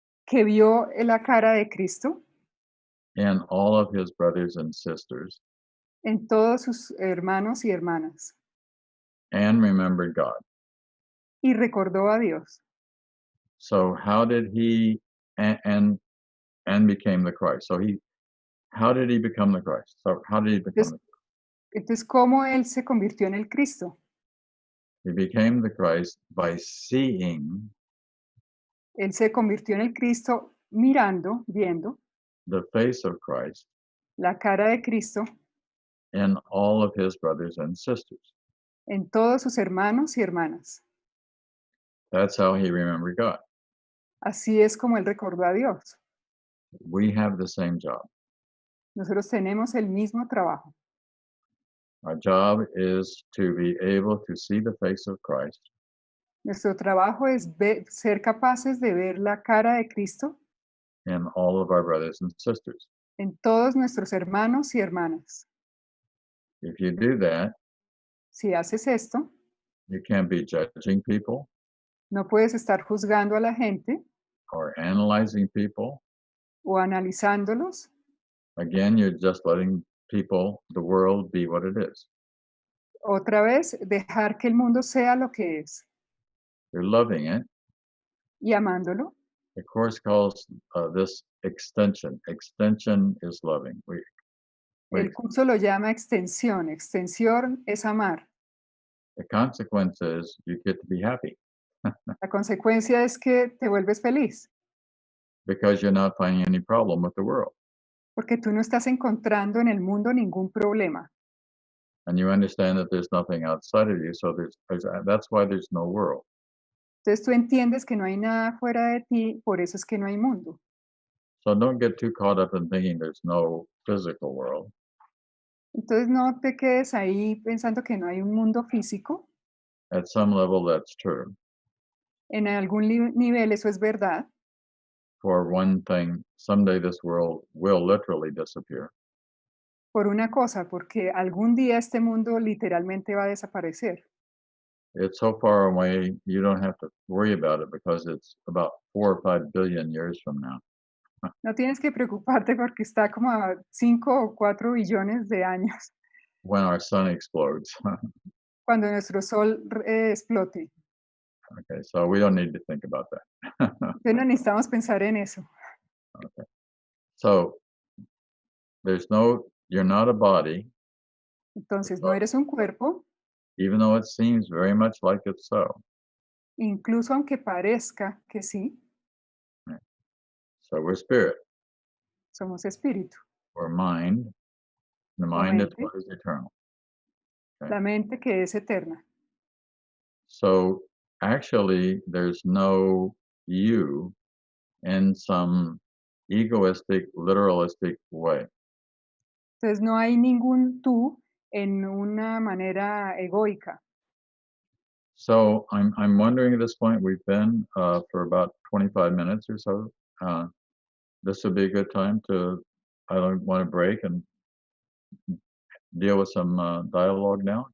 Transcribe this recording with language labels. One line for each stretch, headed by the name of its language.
Spanish: que vio la cara de Cristo
English: in all of his brothers and sisters
Spanish: en todos sus hermanos y hermanas
English: and remembered God.
Spanish: y recordó a Dios.
English: So how did he and became the Christ? So how did he become the Christ? So how did he become
Spanish: Entonces, entonces, ¿cómo él se convirtió en el Cristo?
English: He became the Christ by seeing
Spanish: Él se convirtió en el Cristo mirando, viendo
English: the face of Christ
Spanish: la cara de Cristo
English: in all of his brothers and sisters.
Spanish: en todos sus hermanos y hermanas.
English: That's how he remembered God.
Spanish: Así es como él recordó a Dios.
English: We have the same job.
Spanish: Nosotros tenemos el mismo trabajo.
English: Our job is to be able to see the face of Christ
Spanish: Nuestro trabajo es ser capaces de ver la cara de Cristo
English: in all of our brothers and sisters.
Spanish: en todos nuestros hermanos y hermanas.
English: If you do that,
Spanish: Si haces esto,
English: you can't be judging people
Spanish: no puedes estar juzgando a la gente
English: or analyzing people.
Spanish: o analizándolos.
English: Again, you're just letting people, the world, be what it is.
Spanish: Otra vez, dejar que el mundo sea lo que es
English: You're loving it.
Spanish: y amándolo.
English: The Course calls this extension. Extension is loving.
Spanish: El curso lo llama extensión. Extensión es amar.
English: The consequence is you get to be happy
Spanish: La consecuencia es que te vuelves feliz,
English: because you're not finding any problem with the world.
Spanish: porque tú no estás encontrando en el mundo ningún problema.
English: And you understand that there's nothing outside of you, so that's why there's no world.
Spanish: Entonces tú entiendes que no hay nada fuera de ti, por eso es que no hay mundo.
English: So don't get too caught up in thinking there's no physical world.
Spanish: Entonces no te quedes ahí pensando que no hay un mundo físico.
English: At some level, that's true.
Spanish: En algún nivel eso es verdad.
English: For one thing, someday this world will literally disappear.
Spanish: Por una cosa, porque algún día este mundo literalmente va a desaparecer.
English: It's so far away, you don't have to worry about it because it's about 4 or 5 billion years from now.
Spanish: No tienes que preocuparte porque está como a 5 o 4 billones de años
English: When our sun explodes.
Spanish: cuando nuestro sol explote.
English: Okay, so we don't need to think about that.
Spanish: Entonces no necesitamos pensar en eso.
English: Okay. So you're not a body,
Spanish: Entonces no eres un cuerpo,
English: even though it seems very much like it's so.
Spanish: incluso aunque parezca que sí,
English: So we're spirit,
Spanish: somos espíritu.
English: we're mind. The
Spanish: O
English: mind is
Spanish: mente,
English: what is eternal. Okay.
Spanish: la mente que es eterna.
English: So actually, there's no you in some egoistic, literalistic way.
Spanish: Entonces no hay ningún tú en una manera egoica.
English: So I'm wondering at this point, we've been for about 25 minutes or so. This would be a good time I don't want to break and deal with some dialogue now.